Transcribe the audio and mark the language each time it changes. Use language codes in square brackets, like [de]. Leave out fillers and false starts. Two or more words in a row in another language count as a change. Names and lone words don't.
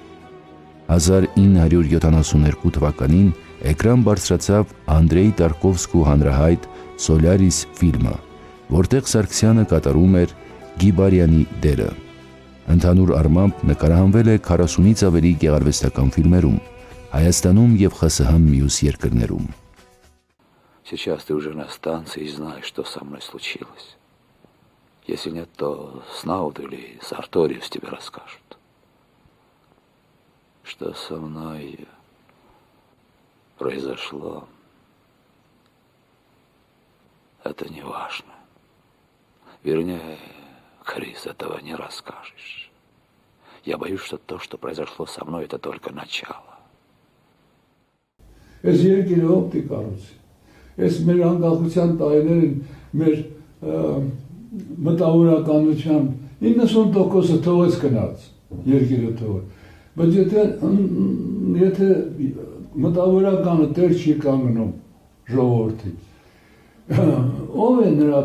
[hy] 1972 թվականին էկրան բարձրացավ Անդրեյ Տարկովսկու հանրահայտ Սոլյարիս ֆիլմը, որտեղ Սարգսյանը կատարում էր Գիբարյանի դերը։ Ընդհանուր առմամբ նկարահանվել է 40-ից ավելի գեղարվեստական ֆիլմերում, Հայաստանում եւ ԽՍՀՄ մյուս երկրներում։ [ru] Сейчас ты уже на станции и знаешь, что со мной случилось. Если нет, то Снауд или Сарториус тебе расскажут. Что со мной произошло, это не важно. Вернее, Крис, этого не расскажешь. Я боюсь, что то, что произошло со мной, это только начало. [hy] Ես երկիրը օպտի կառուցի։ Ես մեր անկախության տարիներին մեր մտավորականության 90%-ը թողեց գնաց, երկիրը թողեց։ Բայց եթե մտավորականը տեր չի կանգնում ժողովրդին, ով է նրա